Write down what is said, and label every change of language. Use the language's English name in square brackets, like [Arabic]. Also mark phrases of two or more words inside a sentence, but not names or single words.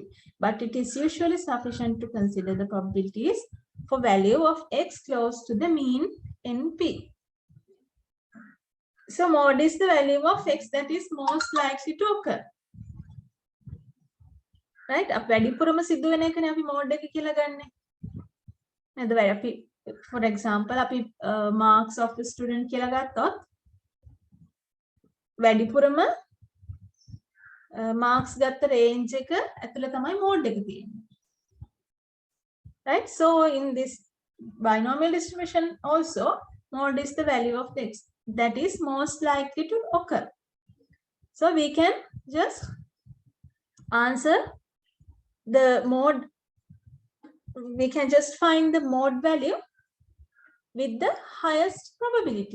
[English] But it is usually sufficient to consider the probabilities for value of x close to the mean NP. So mode is the value of x that is most likely to occur. Right? [Sinhala] වැඩිපුරම සිද්ධ වෙන එකනේ අපි මෝඩ් එක කියලා ගන්නෙ. නේද? අපි [English] for example [Sinhala] අපි [English] marks of the student [Sinhala] කියලා ගත්තොත් වැඩිපුරම marks ගත්ත range එක ඇතුළේ තමයි mode එක තියෙන්නේ. [English] Right? So in this binomial distribution also, mode is the value of x that is most likely to occur. So we can just answer the mode, we can just find the mode value with the highest probability.